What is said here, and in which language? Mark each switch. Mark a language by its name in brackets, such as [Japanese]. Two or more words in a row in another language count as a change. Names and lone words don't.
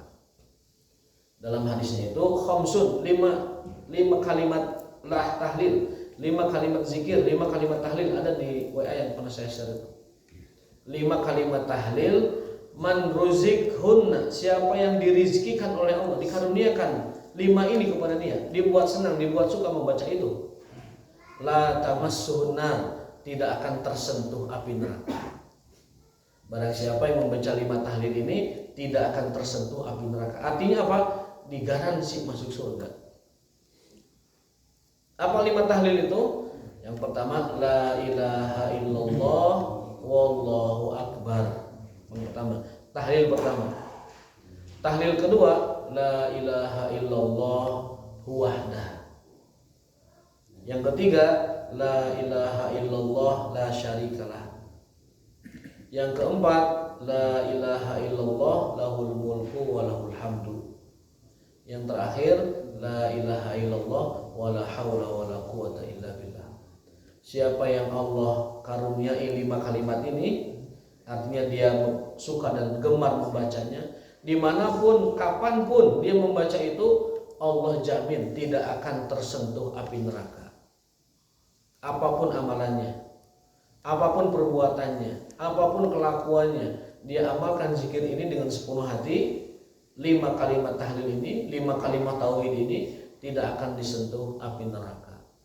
[Indonesian] Dalam hadisnya itu khamsun, 5 kalimat lah tahlil, 5 kalimat zikir, 5 kalimat tahlil ada di WA yang pernah saya share itu. 5 kalimat tahlil, [Arabic] من رزقهن, [Indonesian] siapa yang dirizkikan oleh Allah, dikaruniakan 5 ini kepada dia, dibuat senang, dibuat suka membaca itu. [Arabic] لا تمسه النار, [Indonesian] tidak akan tersentuh api neraka. Barang siapa yang membaca 5 tahlil ini tidak akan tersentuh api neraka. Artinya apa? Digaransi masuk surga. Apa 5 tahlil itu? Yang pertama [Arabic] لا إله إلا الله والله أكبر. [Indonesian] Yang pertama, tahlil pertama. Tahlil kedua [Arabic] لا إله إلا الله وحده. [Indonesian] Yang ketiga [Arabic] لا إله إلا الله لا شريك له. [Indonesian] Yang keempat [Arabic] لا إله إلا الله له الملك وله الحمد. [Indonesian] Yang terakhir [Arabic] لا إله إلا الله ولا حول ولا قوة إلا بالله. [Indonesian] Siapa yang Allah karuniai 5 kalimat ini artinya dia suka dan gemar membacanya, dimanapun, kapanpun dia membaca itu, Allah jamin tidak akan tersentuh api neraka. Apapun amalannya, apapun perbuatannya, apapun kelakuannya, dia amalkan zikir ini dengan sepenuh hati, 5 kalimat tahlil ini, 5 kalimat tauhid ini tidak akan disentuh api neraka.